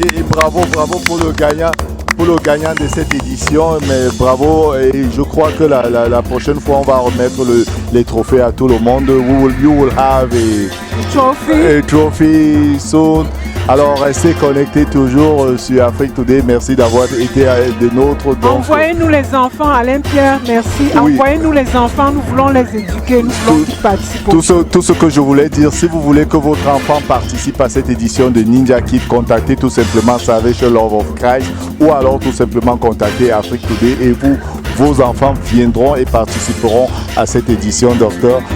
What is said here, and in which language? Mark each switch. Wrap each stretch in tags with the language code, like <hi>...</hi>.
<fr>Bravo pour le gagnant. Pour le gagnant de cette édition, mais bravo et je crois que la prochaine fois on va remettre les trophées à tout le monde.</fr> <en>You will have a trophy soon.</en> <fr>Alors restez connectés toujours sur Afrique Today. Merci d'avoir été de nôtres. Envoyez-nous les enfants, Alain Pierre, merci. Oui. Envoyez-nous les enfants, nous voulons les éduquer, nous voulons qu'ils participent. Tout ce que je voulais dire, si vous voulez que votre enfant participe à cette édition de Ninja Kid, contactez tout simplement Salvation Love of Christ ou alors tout simplement contactez Afrique Today et vos enfants viendront et participeront à cette édition, docteur.</fr>